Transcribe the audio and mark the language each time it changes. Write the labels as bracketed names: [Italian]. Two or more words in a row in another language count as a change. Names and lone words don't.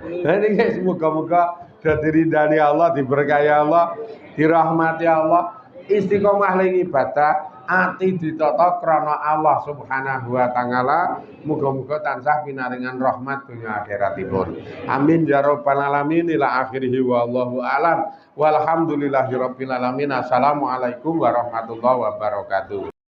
[Javanese] Jadi semoga-moga dadi ridani Allah, diberkahi Allah, dirahmati Allah, istiqomah ning ibadah, ati ditata krana Allah [Arabic] سبحانه وتعالى. [Javanese] Muga-muga tansah pinaringan rahmat dunya akhiratipun. [Arabic] آمين يا رب العالمين. إلى آخره والله أعلم. والحمد لله رب العالمين. السلام عليكم ورحمة الله وبركاته.